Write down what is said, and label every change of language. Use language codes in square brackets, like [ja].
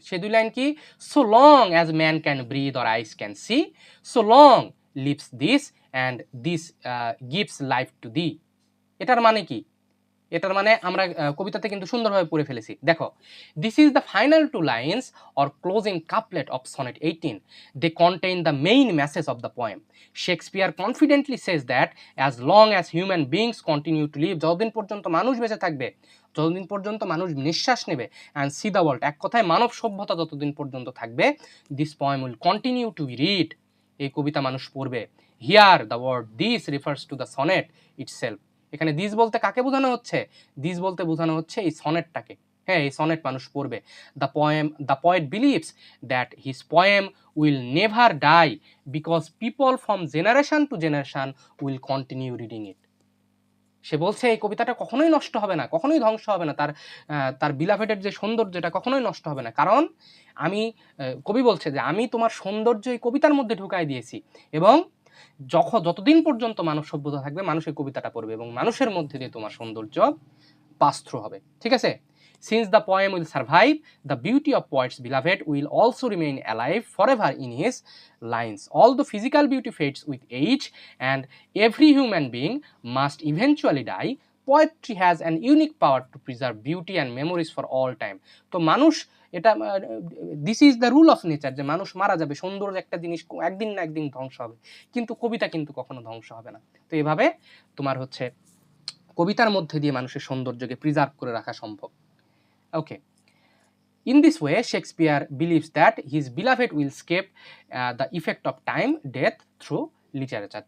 [bn] সে দুই লাইন কি, [en] So long as man can breathe or eyes can see, so long lives this and this gives life to thee. [bn] এটার মানে কি? এটার মানে আমরা কবিতাতে কিন্তু সুন্দরভাবে পড়ে ফেলেছি। দেখো, [en] This is the final two lines or closing couplet of sonnet 18. They contain the main message of the poem. Shakespeare confidently says that as long as human beings continue to live, [bn] যতদিন পর্যন্ত মানুষ বেঁচে থাকবে, যতদিন পর্যন্ত মানুষ নিঃশ্বাস নেবে, [en] and see the world, [bn] এক কথায় মানব সভ্যতা যতদিন পর্যন্ত থাকবে, [en] this poem will continue to be read, [bn] এই কবিতা মানুষ পড়বে। [en] Here the word this refers to the sonnet itself. [bn] এখানে দিস বলতে কাকে বোঝানো হচ্ছে? দিস বলতে বোঝানো হচ্ছে এই সনেটটাকে। হ্যাঁ, এই সনেট মানুষ পড়বে। [en] The poet believes that his poem will never die because people from generation to generation will continue reading it. [bn] সে বলছে এই কবিতাটা কখনোই নষ্ট হবে না, কখনোই ধ্বংস হবে না, তার বিলাভেটের যে সৌন্দর্য এটা কখনোই নষ্ট হবে না, কারণ আমি, কবি বলছে যে আমি তোমার সৌন্দর্য এই কবিতার মধ্যে ঢুকাই দিয়েছি, এবং যতদিন পর্যন্ত মানব সভ্যতা থাকবে মানুষ এই কবিতাটা পড়বে এবং মানুষের মধ্যে দিয়ে তোমার সৌন্দর্য পাস থ্রু হবে। ঠিক আছে? [en] Since the poem will survive, the beauty of poet's beloved will also remain alive forever in his lines. Although physical beauty fades with age and every human being must eventually die, poetry has an unique power to preserve beauty and memories for all time. [bn] তো মানুষ এটা, [en] this is the rule of nature, [bn] যে মানুষ মারা যাবে, সৌন্দর্য একটা জিনিস একদিন না একদিন ধ্বংস হবে, কিন্তু কবিতা কিন্তু কখনো ধ্বংস হবে না। তো এভাবে তোমার হচ্ছে কবিতার মধ্যে দিয়ে মানুষের সৌন্দর্যকে প্রিজার্ভ করে রাখা সম্ভব। [en] Okay, in this way Shakespeare believes that his beloved will escape the effect of time, death through literature.